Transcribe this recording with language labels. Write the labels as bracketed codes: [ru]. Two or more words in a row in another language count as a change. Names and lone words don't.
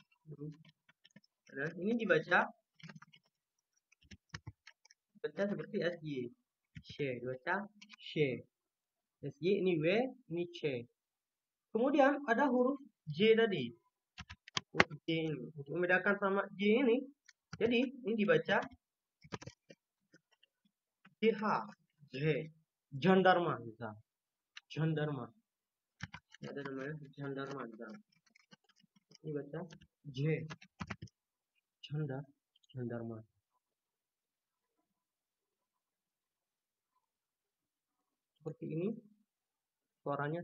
[id] Ini dibaca seperti SY. Sh. Dibaca Sh. SY ini W, ini C. Kemudian ada huruf J tadi. Huruf J ini. Untuk membedakan sama J ini. Jadi ini dibaca JH. J. Jandarma misal. Jandarma. Ini ada namanya jandarma misal. Ini baca J. Jandarma. Seperti ini suaranya.